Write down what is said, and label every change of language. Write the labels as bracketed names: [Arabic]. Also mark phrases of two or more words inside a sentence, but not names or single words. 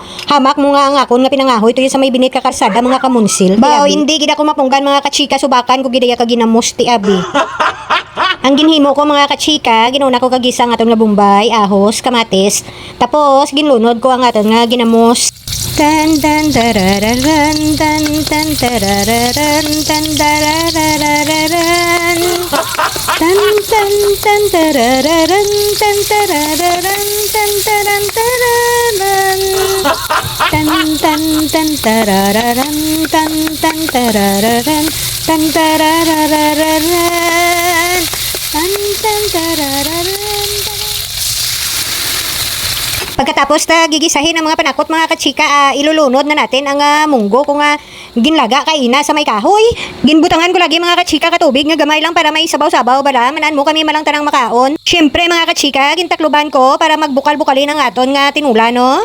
[Hiligaynon] Hamak mo nga ang akon nga pinangahoy tuyo sa may binit ka karsada mga kamunsil. Baw hindi gid ako mapunggan mga kachika, subakan ko gidaya ka ginamos ti abi. Ang ginhimo ko mga kachika, ginuna ko kagisa ang aton nga bombay, ahos, kamatis. Tapos ginlunod ko ang aton nga ginamos. Tan tan tarararan tan tan tarararan tan tarararan tan tan tan tarararan tan tarararan tan taran tararan tan tan tan tarararan tan tan tarararan tan tarararan tan tan tarararan. [Filipino] Pagkatapos na gigisahin ang mga panakot mga kachika, ilulunod na natin ang munggo [Hiligaynon] kung ginlaga kaina sa may kahoy. Ginbutangan ko lagi mga kachika katubig nga gamay lang para may sabaw-sabaw bala, manan mo kami malang tanang makaon. Syempre mga kachika, gintakluban ko para magbukal-bukalin ang aton nga tinula no.